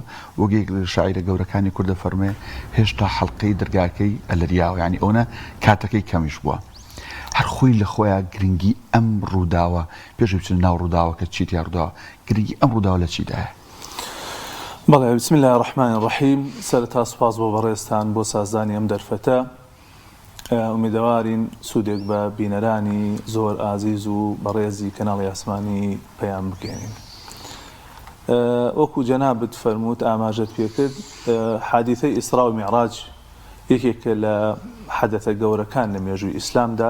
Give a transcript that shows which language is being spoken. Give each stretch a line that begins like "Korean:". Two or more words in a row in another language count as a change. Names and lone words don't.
Central Kurdish: وەگەیەک لە شاعیرە گەورەکانی کوردە فەرمێ هێشتا حەڵقەی دەرگاکەی ئەلەریاوە، یعنی ئەوە کاتەکەی کەمیش بووە. هەر خۆی لە خۆیان گرنگی ئەم ڕووداوە، پێش بچین ناو ڕووداوە کە چیت یا ڕووداوە، گرنگی ئەم ڕووداوە لە چیدایە؟ بەڵێ،
Arabic: بسم الله الرحمن الرحیم.
Central Kurdish: سەرەتا سوپاس بۆ بەڕێستان بۆ سازدانی ئەم دەرفەتە. ئومیدەوارین سوودێک بە بینەرانی زۆر ئازیز و بەڕێزی کەناڵی ئاسمانی پەیام بگەێنین. وەکو جەنابت فەرمووت ئاماژەت پێکرد، حادیثەی ئیسرا و میعراج یەکێکە لە حەدەثە گەورەکان لە مێژووی ئیسلامدا،